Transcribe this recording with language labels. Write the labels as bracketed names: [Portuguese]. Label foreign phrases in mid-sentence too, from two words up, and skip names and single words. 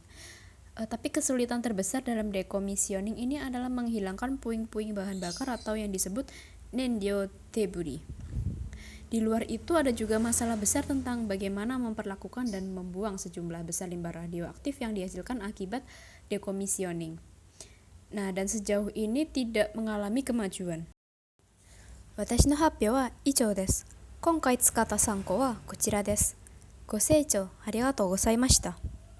[Indonesian] Tapi kesulitan terbesar dalam dekomisioning ini adalah menghilangkan puing-puing bahan bakar atau yang disebut nenryou debris. Di luar itu ada juga masalah besar tentang bagaimana memperlakukan dan membuang sejumlah besar limbah radioaktif yang dihasilkan akibat dekomisioning. Nah, dan sejauh ini tidak mengalami kemajuan. [Japanese] 私の発表は以上です。今回使った参考はこちらです。ご清聴ありがとうございました。